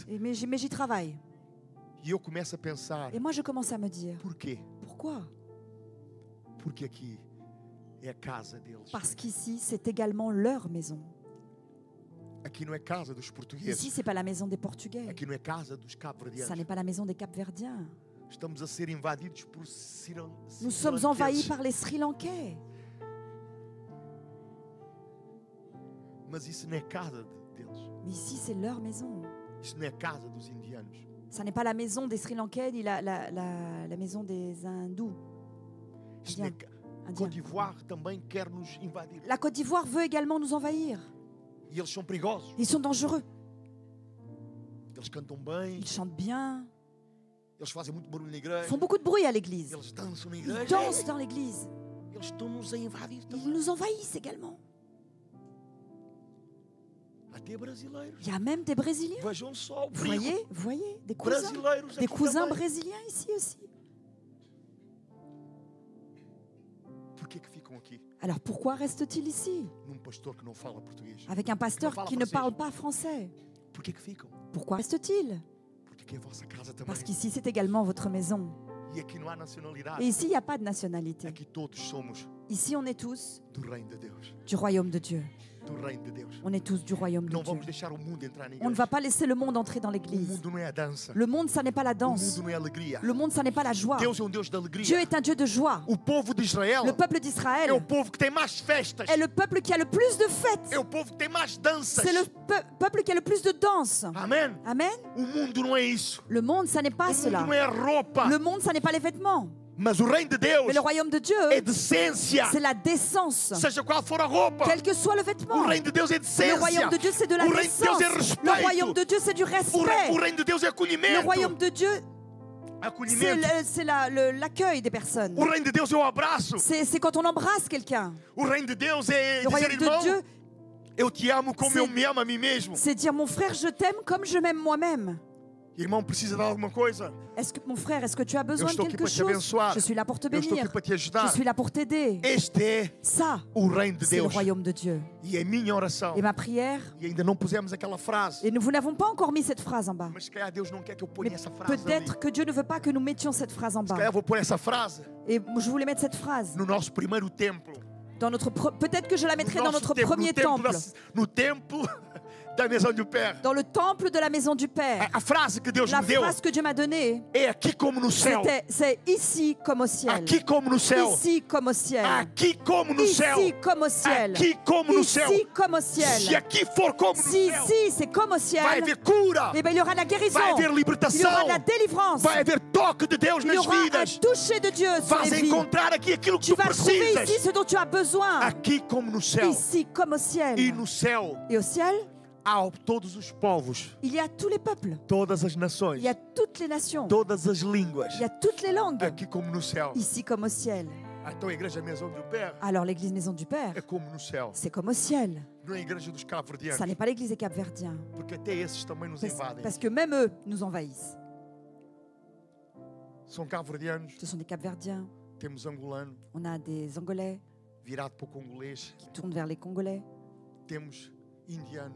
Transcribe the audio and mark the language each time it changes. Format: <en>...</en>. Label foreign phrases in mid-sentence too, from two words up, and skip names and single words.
<fr>mais j'y travaille.</fr> <pt>E eu começo a pensar:</pt> <fr>Et moi, je commence à me dire,</fr> <pt>porquê?</pt> <fr>pourquoi?</fr> <pt>Porque aqui é a casa deles.</pt> <fr>Parce qu'ici, c'est également leur maison.</fr> <pt>Aqui não é casa dos</pt> <fr>Ici,</fr> <pt>portugueses.</pt> <fr>c'est pas la maison des Portugais.</fr> <pt>Aqui não é casa dos</pt> <fr>Ça</fr> <pt>cabo-verdianos.</pt> <fr>n'est pas la maison des Capverdiens.</fr> <pt>Estamos a ser invadidos por</pt> <fr>Nous sommes envahis par les Sri Lankais.</fr> <pt>Mas isso não é casa deles.</pt> <fr>Mais ici, c'est leur maison.</fr> <pt>Isso não é casa dos indianos.</pt> <fr>Ça n'est pas la maison des Sri Lankais ni la maison des Hindous.</fr> <pt>Isso não é...</pt> <fr>Indiens.</fr> <pt>Côte d'Ivoire também quer nos invadir.</pt> <fr>La Côte d'Ivoire veut également nous envahir.</fr> <pt>E eles são perigosos.</pt> <fr>Ils sont dangereux.</fr> <pt>Eles cantam bem.</pt> <fr>Ils chantent bien.</fr> <pt>Eles fazem muito barulho na</pt> <fr>Ils</fr> <pt>igreja.</pt> <fr>font beaucoup de bruit à l'église.</fr> <pt>Eles dançam na</pt> <fr>Ils</fr> <pt>igreja.</pt> <fr>dansent dans l'église.</fr> <pt>Eles estão-nos a invadir</pt> <fr>Ils</fr> <pt>também.</pt> <fr>nous envahissent également.</fr> <pt>Até brasileiros.</pt> <fr>Il y a même des Brésiliens.</fr> <pt>Vejam só o</pt> <fr>Vous</fr> <pt>perigo.</pt> <fr>voyez, des cousins.</fr> <pt>Brasileiros</pt> <fr>Des</fr> <pt>aqui</pt> <fr>cousins</fr> <pt>também.</pt> <fr>brésiliens ici aussi.</fr> <pt>Por que ficam aqui?</pt> <fr>Alors pourquoi reste-t-il ici</fr> <pt>Num pastor que não fala português.</pt> <fr>avec un pasteur parle qui ne français. parle pas français?</fr> <pt>Por que ficam?</pt> <fr>Pourquoi reste-t-il?</fr> <pt>Porque aqui é a vossa casa também.</pt> <fr>Parce qu'ici c'est également votre maison.</fr> <pt>E aqui não há nacionalidade.</pt> <fr>Et ici il n'y a pas de nationalité.</fr> <pt>Aqui todos somos</pt> <fr>Ici on est tous</fr> <pt>do reino de Deus.</pt> <fr>du royaume de Dieu.</fr> <pt>Do reino de Deus.</pt> <fr>On est tous du royaume de</fr> <pt>Não</pt> <fr>Dieu.</fr> <pt>vamos deixar o mundo entrar na</pt> <fr>On ne</fr> <pt>igreja.</pt> <fr>va pas laisser le monde entrer dans</fr> <pt>O</pt> <fr>l'église.</fr> <pt>mundo não é a dança.</pt> <fr>Le monde, ça n'est pas la</fr> <pt>O</pt> <fr>danse.</fr> <pt>mundo não é a alegria.</pt> <fr>Le monde, ça n'est pas la joie.</fr> <pt>Deus é um Deus de</pt> <fr>Dieu</fr> <pt>alegria.</pt> <fr>est un Dieu de joie.</fr> <pt>O povo de Israel</pt> <fr>Le peuple</fr> <pt>é</pt> <fr>d'Israël</fr> <pt>o povo que tem mais festas.</pt> <fr>est le peuple qui a le plus de fêtes.</fr> <pt>É o povo que tem mais danças.</pt> <fr>C'est le peuple qui a le plus de danse.</fr> <pt>Amém?</pt> <fr>Amen.</fr> <pt>O mundo não é isso.</pt> <fr>Le monde, ça n'est</fr> <pt>O</pt> <fr>pas</fr> <pt>mundo</pt> <fr>cela.</fr> <pt>não é a roupa.</pt> <fr>Le monde, ça n'est pas les vêtements.</fr> <pt>Mas o reino de Deus</pt> <fr>Mais le royaume de Dieu,</fr> <pt>é decência.</pt> <fr>c'est la décence.</fr> <pt>Seja qual for a roupa.</pt> <fr>Quel que soit le</fr> <pt>O</pt> <fr>vêtement.</fr> <pt>reino de Deus é</pt> <fr>Le</fr> <pt>decência.</pt> <fr>royaume de Dieu, c'est de la</fr> <pt>O reino de Deus</pt> <fr>décence.</fr> <pt>é</pt> <fr>Le royaume</fr> <pt>respeito.</pt> <fr>de Dieu, c'est du</fr> <pt>O</pt> <fr>respect.</fr> <pt>reino de Deus é</pt> <fr>Le</fr> <pt>acolhimento.</pt> <fr>royaume de Dieu,</fr> <pt>Acolhimento.</pt> <fr>c'est l'accueil des personnes.</fr> <pt>O reino de Deus é o abraço.</pt> <fr>C'est quand on embrasse quelqu'un.</fr> <pt>O reino de Deus é</pt> <fr>Le</fr> <pt>dizer,</pt> <fr>royaume de</fr> <pt>irmão,</pt> <fr>Dieu,</fr> <pt>eu te amo como</pt> <fr>c'est-</fr> <pt>eu me amo a mim mesmo.</pt> <fr>c'est dire mon frère, je t'aime comme je m'aime moi-même.</fr> <pt>Irmão, precisa de alguma coisa?</pt> <fr>Mon frère, est-ce que tu as besoin</fr> <pt>Eu</pt> <fr>de</fr> <pt>estou aqui</pt> <fr>quelque</fr> <pt>para te</pt> <fr>chose?</fr> <pt>abençoar.</pt> <fr>Je suis là pour te</fr> <pt>Eu estou</pt> <fr>bénir.</fr> <pt>aqui para te</pt> <fr>Je</fr> <pt>ajudar.</pt> <fr>suis là pour t'aider.</fr> <pt>Este é</pt> <fr>Ça,</fr> <pt>o reino de</pt> <fr>c'est le</fr> <pt>Deus.</pt> <fr>royaume de Dieu.</fr> <pt>E é a minha oração.</pt> <fr>Et ma prière,</fr> <pt>E ainda não pusemos aquela frase.</pt> <fr>et nous n'avons pas encore mis cette phrase en bas.</fr> <pt>Mas se calhar Deus não quer que eu ponha</pt> <fr>Mais</fr> <pt>essa frase ali.</pt> <fr>peut-être que Dieu ne veut pas que nous mettions cette phrase en</fr> <pt>Se</pt> <fr>bas.</fr> <pt>calhar vou pôr essa frase</pt> <fr>Et je voulais mettre cette phrase.</fr> <pt>no nosso primeiro templo.</pt> <fr>Dans notre peut-être que je la mettrai</fr> <pt>No</pt> <fr>dans</fr> <pt>nosso</pt> <fr>notre</fr> <pt>templo,</pt> <fr>premier temple.</fr> <pt>no templo da maison do Père.</pt> <fr>Dans le temple de la maison du Père.</fr> <pt>A frase que Deus</pt> <fr>La</fr> <pt>me deu</pt> <fr>phrase que Dieu m'a donnée,</fr> <pt>é aqui como no céu.</pt> <fr>c'est ici comme au ciel.</fr> <pt>Aqui como no céu.</pt> <fr>Ici comme au ciel.</fr> <pt>Aqui como no céu.</pt> <fr>Ici comme au ciel.</fr> <pt>Aqui como no céu.</pt> <fr>Ici comme au</fr> <pt>Se</pt> <fr>ciel.</fr> <pt>aqui for como no</pt> <fr>Si</fr> <pt>céu,</pt> <fr>ici c'est comme au</fr> <pt>vai</pt> <fr>ciel,</fr> <pt>haver cura.</pt> <fr>eh bien, il y aura de la guérison.</fr> <pt>Vai haver</pt> <fr>Il y aura</fr> <pt>libertação.</pt> <fr>de la délivrance.</fr> <pt>Vai haver toque de Deus</pt> <fr>Il y</fr> <pt>nas</pt> <fr>aura un</fr> <pt>vidas.</pt> <fr>toucher de Dieu sur</fr> <pt>Vais</pt> <fr>les vies.</fr> <pt>encontrar aqui aquilo que</pt> <fr>Tu</fr> <pt>tu</pt> <fr>vas trouver</fr> <pt>precisas.</pt> <fr>ici ce dont tu as besoin.</fr> <pt>Aqui como no céu.</pt> <fr>Ici comme au ciel.</fr> <pt>E no céu</pt> <fr>Et au ciel,</fr> <pt>há todos os povos,</pt> <fr>il y a tous les peuples.</fr> <pt>todas as nações,</pt> <fr>Il y a toutes les nations.</fr> <pt>todas as línguas.</pt> <fr>Il y a toutes les langues.</fr> <pt>Aqui como no céu.</pt> <fr>Ici comme au ciel.</fr> <pt>Então a igreja Maison do Père</pt> <fr>Alors l'église Maison du Père,</fr> <pt>é como no céu.</pt> <fr>c'est comme au ciel.</fr> <pt>Não é a igreja dos cabo-verdianos.</pt> <fr>Ça n'est pas l'église des Capverdiens.</fr> <pt>Porque até esses também nos invadem.</pt> <fr>Parce que même eux nous envahissent.</fr> <pt>São cabo-verdianos,</pt> <fr>Ce sont des Capverdiens.</fr> <pt>temos angolano,</pt> <fr>On a des Angolais,</fr> <pt>virado para o congolês.</pt> <fr>qui tourne vers les Congolais.</fr> <pt>Temos indianos,</pt>